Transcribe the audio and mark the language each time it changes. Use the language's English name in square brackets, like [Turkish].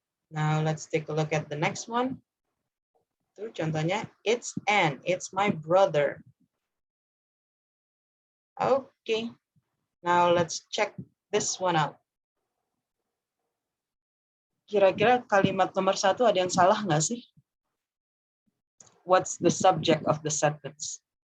[English] Now let's take a look at the next one. [Indonesian] Itu contohnya [English] it's Anne, it's my brother. Okay. Now let's check this one out. [Indonesian] Kira-kira kalimat nomor 1 ada yang salah nggak sih? [English] What's the subject of the sentence?